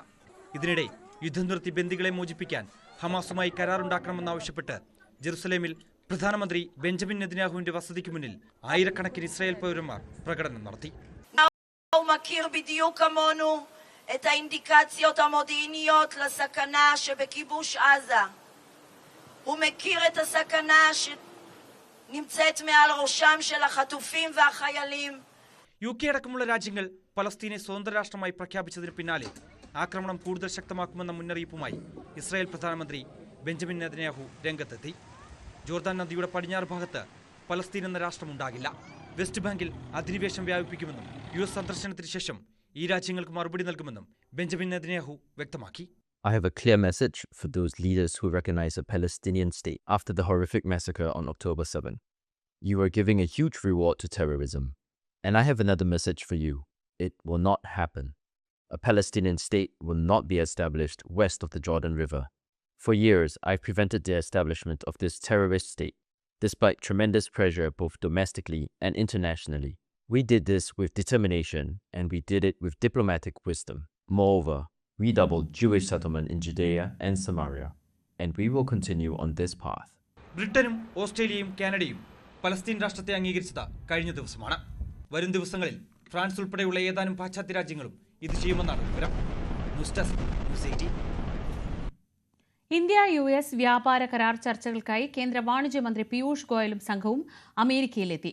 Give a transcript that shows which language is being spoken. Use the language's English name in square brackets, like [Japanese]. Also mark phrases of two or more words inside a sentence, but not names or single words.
[Malayalam] ഇതിനിടെ യുദ്ധം നിർത്തി ബന്ദികളെ മോചിപ്പിക്കാൻ ഹമാസുമായി കരാറുണ്ടാക്കണമെന്നാവശ്യപ്പെട്ട് ജെറുസലേമിൽ പ്രധാനമന്ത്രി ബെഞ്ചമിൻ നെതന്യാഹുവിന്റെ വസതിക്ക് മുന്നിൽ ആയിരക്കണക്കിന് ഇസ്രായേൽ പൗരന്മാർ പ്രകടനം നടത്തി. [Hebrew] הוא מכיר בדיוק כמונו את האינדיקציות המודיעיניות לסכנה שבכיבוש עזה. הוא מכיר את הסכנה נמצאת מעל ראשם של החטופים והחיילים. [Malayalam] UK അടക്കമുള്ള രാജ്യങ്ങൾ പലസ്തീനെ സ്വതന്ത്ര രാഷ്ട്രമായി പ്രഖ്യാപിച്ചതിന് പിന്നാലെ ആക്രമണം കൂടുതൽ ശക്തമാക്കുമെന്ന മുന്നറിയിപ്പുമായി ഇസ്രായേൽ പ്രധാനമന്ത്രി ബെഞ്ചമിൻ നെതന്യാഹു രംഗത്തെത്തി. ജോർദാൻ നദിയുടെ പടിഞ്ഞാറ് ഭാഗത്ത് പലസ്തീൻ എന്ന രാഷ്ട്രമുണ്ടാകില്ല. വെസ്റ്റ് ബാങ്കിൽ അധിനിവേശം വ്യാപിപ്പിക്കുമെന്നും US സന്ദർശനത്തിന് ശേഷം ഈ രാജ്യങ്ങൾക്ക് മറുപടി നൽകുമെന്നും ബെഞ്ചമിൻ നെതന്യാഹു വ്യക്തമാക്കി. [English] I have a clear message for those leaders who recognize a Palestinian state after the horrific massacre on October 7. You are giving a huge reward to terrorism. And I have another message for you. It will not happen. A Palestinian state will not be established west of the Jordan River. For years, I've prevented the establishment of this terrorist state, despite tremendous pressure both domestically and internationally. We did this with determination, and we did it with diplomatic wisdom. Moreover, we doubled Jewish settlement in Judea and Samaria, and we will continue on this path. [Malayalam] ബ്രിട്ടനും ഓസ്ട്രേലിയയും കാനഡയും പലസ്തീൻ രാഷ്ട്രത്തെ അംഗീകരിച്ചത് കഴിഞ്ഞ ദിവസമാണ്. വരും ദിവസങ്ങളിൽ ഫ്രാൻസ് ഉൾപ്പെടെയുള്ള ഏതാനും പാശ്ചാത്യ രാജ്യങ്ങളും ഇത് ചെയ്യുമെന്നാണ് വിവരം. ന്യൂസ് ഡെസ്ക് ന്യൂസ് 18. ഇന്ത്യ-US വ്യാപാര കരാർ ചർച്ചകൾക്കായി കേന്ദ്ര വാണിജ്യ മന്ത്രി പീയൂഷ് ഗോയലും സംഘവും അമേരിക്കയിലെത്തി.